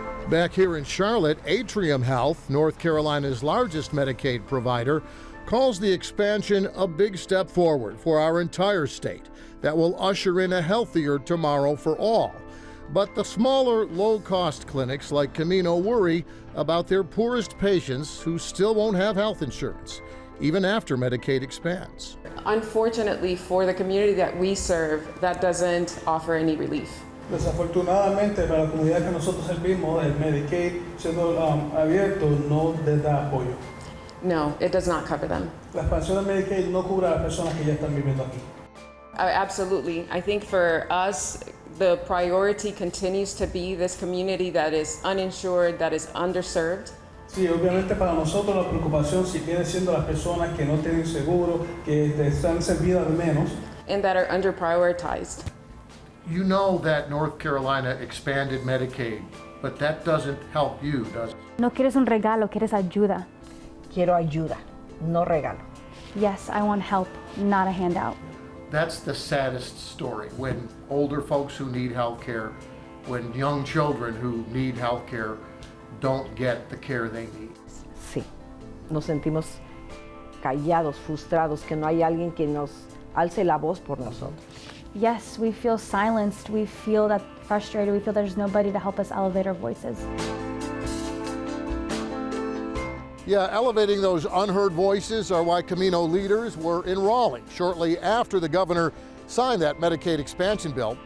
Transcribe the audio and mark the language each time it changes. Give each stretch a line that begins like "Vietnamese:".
English: Back here in Charlotte, Atrium Health, North Carolina's largest Medicaid provider, calls the expansion a big step forward for our entire state that will usher in a healthier tomorrow for all. But the smaller, low-cost clinics like Camino worry about their poorest patients who still won't have health insurance, even after Medicaid expands. Unfortunately, for the community that we serve, that doesn't offer any relief.
Spanish: Desafortunadamente, para la comunidad que nosotros servimos, el Medicaid siendo abierto no les da apoyo.
English: No, it does not cover them.
Spanish: La expansión del Medicaid no cubre a las personas que ya están viviendo aquí.
English: Absolutely. I think for us, the priority continues to be this community that is uninsured, that is underserved.
Spanish: Sí, obviamente para nosotros la preocupación sigue siendo las personas que no tienen seguro, que están servidas al menos.
English: And that are underprioritized. You know that North Carolina expanded Medicaid, but that doesn't help you, does it?
Spanish: No quieres un regalo, quieres ayuda. Quiero ayuda, no regalo.
English: Yes, I want help, not a handout. That's the saddest story, when older folks who need health care, when young children who need health care don't get the care they need.
Spanish: Sí, nos sentimos callados, frustrados, que no hay alguien que nos alce la voz por nosotros.
English: Yes, we feel silenced, we feel that frustrated, we feel there's nobody to help us elevate our voices. Yeah, elevating those unheard voices are why Camino leaders were in Raleigh shortly after the governor signed that Medicaid expansion bill.